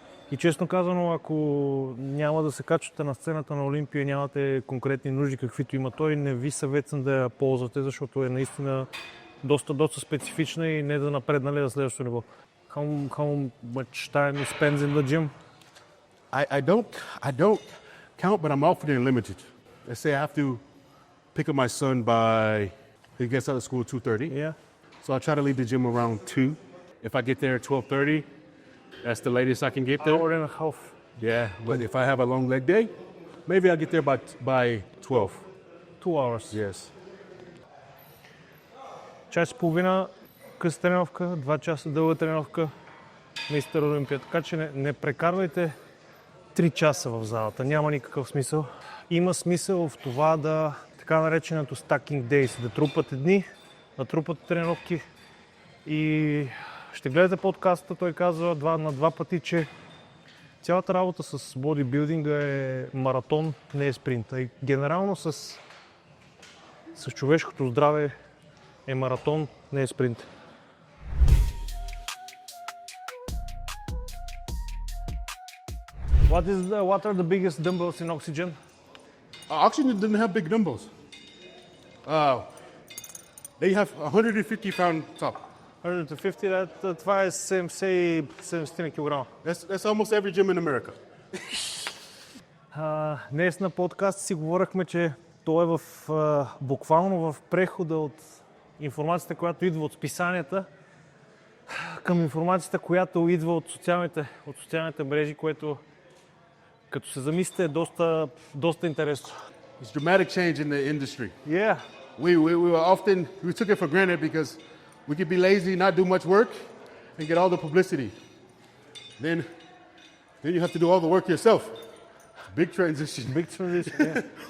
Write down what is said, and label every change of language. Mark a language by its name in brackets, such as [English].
[Bulgarian] И честно казано, ако няма да се качвате на сцената на Олимпия и нямате конкретни нужди, каквито има той, не ви съветвам да я ползвате, защото е наистина доста специфична и не да напреднали на следващото ниво. [English] How much time you spend in the gym? I don't count, but I'm often limited. Let's say I have to pick up my son by, he gets out of school at 2:30. Yeah. So I try to leave the gym around 2. If I get there at 12:30, that's the latest I can get there. Hour and a half. Yeah, but if I have a long leg day, maybe I'll get there by 12. 2 hours. Yes. [Bulgarian] Час и половина къса тренировка, 2 часа дълга тренировка, мистер Олимпия. Така че не прекарвайте 3 часа в залата. Няма никакъв смисъл. Има смисъл в това да, така нареченото stacking days, да трупате дни, да трупате тренировки и ще гледате подкаста, той казва на 2 пъти, че цялата работа с бодибилдинга е маратон, не е спринта. И генерално с човешкото здраве е маратон, не е спринт. [English] What are the biggest dumbbells in oxygen? Oxygen didn't have big dumbbells. They have 150 pound top. [Bulgarian] 150, това е 70 кг. [English] That's almost every gym in America. [Bulgarian] Днес на подкаст си говорихме, че той е буквално в прехода от информацията, която идва от списанията, към информацията, която идва от социалните мрежи, което като се замислите е доста интересно. [English] It's dramatic change in the industry. Yeah. We took it for granted because we could be lazy, not do much work, and get all the publicity. Then you have to do all the work yourself. Big transition. Yeah.